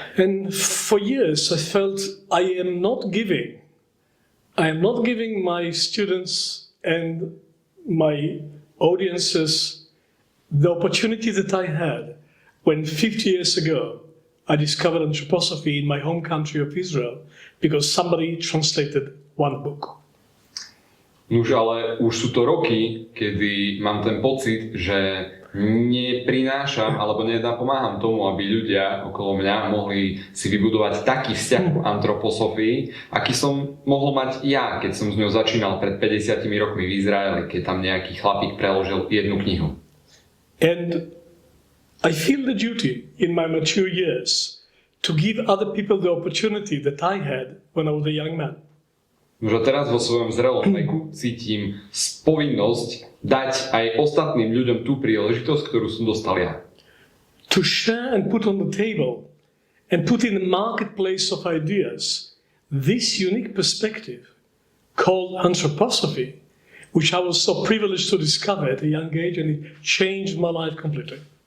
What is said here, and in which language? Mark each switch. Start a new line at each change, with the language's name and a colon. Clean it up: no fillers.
English: And for years I felt I am not giving my students and my audiences the opportunity that I had when 50 years ago I discovered anthroposophy in my home country of Israel because somebody translated one book.
Slovak: Nuž, ale už sú to roky, kedy mám ten pocit, že neprinášam alebo nenapomáham tomu, aby ľudia okolo mňa mohli si vybudovať taký vzťah k antroposofii, aký som mohol mať ja, keď som s ňou začínal pred 50 rokmi v Izraeli, keď tam nejaký chlapík preložil jednu knihu.
English: And I feel the duty in my mature years to give other people the opportunity that I had when I was a young man.
Slovak: Už teraz vo svojom zrelom veku cítim povinnosť dať aj ostatným ľuďom tú príležitosť, ktorú som dostal ja.
English: To share and put on the table and put in the marketplace of ideas this unique perspective called anthroposophy, which I was so privileged to discover at a young age, and it changed my life completely.